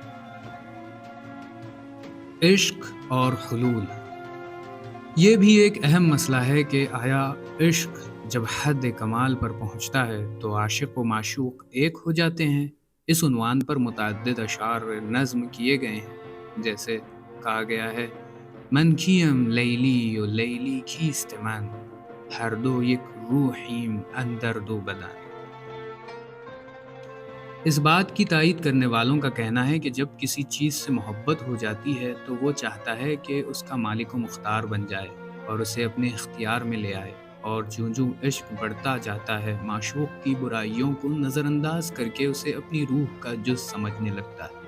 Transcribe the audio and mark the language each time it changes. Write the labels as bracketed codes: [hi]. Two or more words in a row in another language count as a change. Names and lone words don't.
[ur] عشق اور حلول۔ یہ بھی ایک اہم مسئلہ ہے کہ آیا عشق جب حد کمال پر پہنچتا ہے تو عاشق و معشوق ایک ہو جاتے ہیں؟ اس عنوان پر متعدد اشعار نظم کیے گئے ہیں، جیسے کہا گیا ہے: [fa] من کیم لیلی و لیلی کیست من، ہر دو یک روحیم اندر دو بدن۔ [ur] اس بات کی تائید کرنے والوں کا کہنا ہے کہ جب کسی چیز سے محبت ہو جاتی ہے تو وہ چاہتا ہے کہ اس کا مالک و مختار بن جائے، اور اسے اپنے اختیار میں لے آئے، اور جوں عشق بڑھتا جاتا ہے معشوق کی برائیوں کو نظر انداز کر کے اسے اپنی روح کا جز سمجھنے لگتا ہے۔